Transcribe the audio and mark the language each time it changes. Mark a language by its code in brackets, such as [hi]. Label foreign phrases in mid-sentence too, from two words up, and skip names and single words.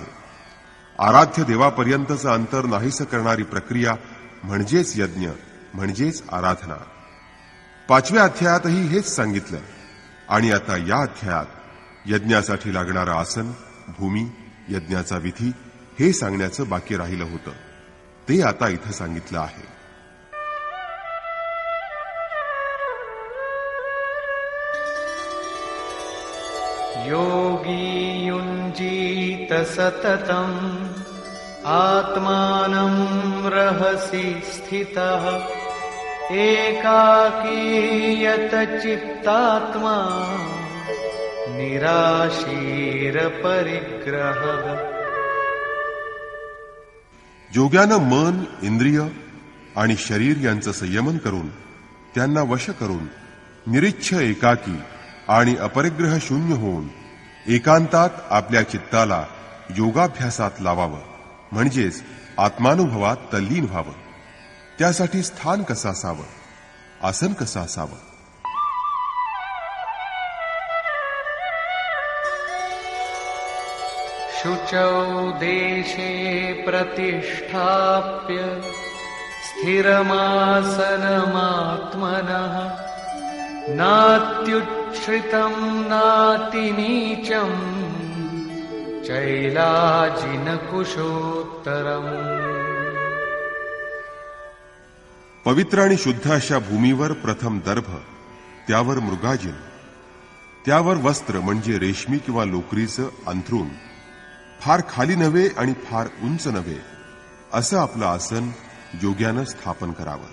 [mr] आराध्य देवापर्यंतचं अंतर नाहीसं करणारी प्रक्रिया म्हणजेच यज्ञ, म्हणजेच आराधना. 5व्या अध्यायातही हेच सांगितलं आणि आता या अध्यायात यज्ञासाठी लागणारं आसन, भूमी, यज्ञाचा विधी हे सांगण्याचं बाकी राहिलं होतं. ते आता इथं सांगितलं आहे. [sa] योगी युञ्जीत सततम् आत्मानं रहसि स्थितः एकाकीयत चित्तात्मा निराशीर परिग्रहः. [mr] योग्यानं मन, इंद्रिय आणि शरीर यांचं संयमन करून, त्यांना वश करून निरिच्छ एकाकी आणि अपरिग्रह शून्य होऊन एकांतात आपल्या चित्ताला योगाभ्यासात लावावं, म्हणजेच आत्मानुभवात तल्लीन व्हावं. त्यासाठी स्थान कसं असावं, आसन कसं असावं, [sa] शुचौ देशे प्रतिष्ठाप्य स्थिरमासनमात्मनः नात्युच्छ्रितं नातिनीचं चैलाजिनकुशोत्तरम्. [mr] पवित्र आणि शुद्ध अशा भूमीवर प्रथम दर्भ, त्यावर मृगाजिन, त्यावर वस्त्र म्हणजे रेशमी किंवा लोकरीचं अंथरूण फार खाली नव्हे आणि फार उंच नव्हे असं आपलं आसन योग्यानं स्थापन करावं.